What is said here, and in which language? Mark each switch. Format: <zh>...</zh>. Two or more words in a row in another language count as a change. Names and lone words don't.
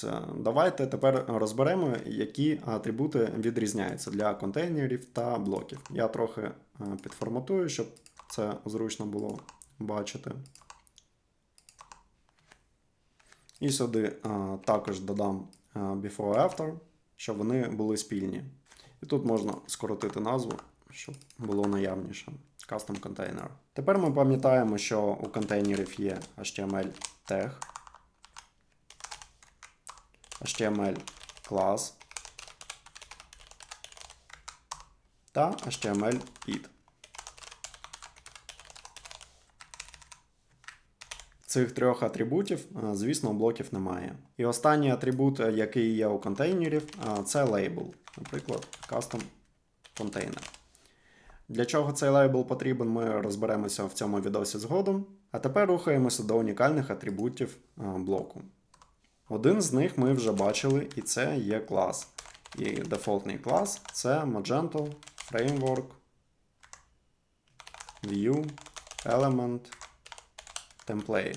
<uk>Давайте тепер розберемо, які атрибути відрізняються для контейнерів та блоків. Я трохи підформатую, щоб це зручно було бачити. І сюди також додам before-after, щоб вони були спільні. І тут можна скоротити назву, щоб було наявніше.</uk> <en>Custom Container.</en> <uk>Тепер ми пам'ятаємо, що у контейнерів є</uk> <en>HTML tag,</en> <uk>HTML клас та HTML id. цих трьох атрибутів, звісно, у блоків немає. І останній атрибут, який є у контейнерів, це лейбл, наприклад,</uk> <en>custom container.</en> <uk>Для чого цей лейбл потрібен, ми розберемося в цьому відосі згодом. А тепер рухаємося до унікальних атрибутів блоку. Один з них ми вже бачили, і це є клас. І дефолтний клас – це</uk> <en>Magento Framework View Element Template.</en>